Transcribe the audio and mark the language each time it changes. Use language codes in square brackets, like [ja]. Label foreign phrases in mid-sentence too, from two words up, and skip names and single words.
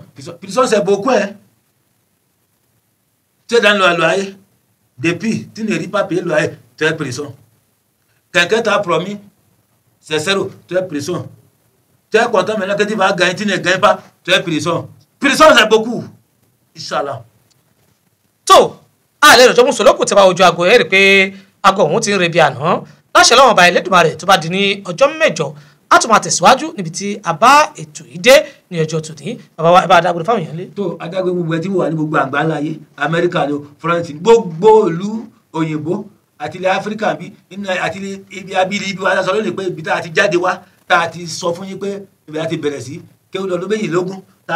[fr] Prison c'est beaucoup, hein. Tu es dans le loyer, depuis, tu ne ris pas payer le loyer, tu es prison. Quelqu'un t'a promis, c'est zéro, tu es prison. Tu es content maintenant que tu vas gagner, tu ne gagnes pas, tu es prison. Prison, c'est beaucoup. Inch'Allah. [yo] tó àlẹ́ ìrọ̀jọ́ mùsùlùmí kò tẹ́ bá ojú aago ẹ̀ rí pé aago ọ̀hún ti ń rebi àná láṣẹ lọ́wọ́n ọba Ẹlẹ́dùmarè tó bá di ní ọjọ́ mẹ́jọ a tún máa tẹ̀síwájú níbi tí a bá ètò yìí dé ní ọjọ́ tòní bàbá wa ẹ bá adágbére fáwọn èèyàn lé. tó adágbé gbogbo ẹ tí wà ní gbogbo àgbáńlá ayé Amẹ́ríkà ni France gbogbo ìlú òyìnbó àti ilẹ̀ Áfíríkà bí àti ibi abínibí wa sọ lónìí pé ibi tá a ti jáde wá tá a ti sọ fún yín pé ibi a ti bẹ̀rẹ̀ sí kéwù lọ́dún méjìlélógún tá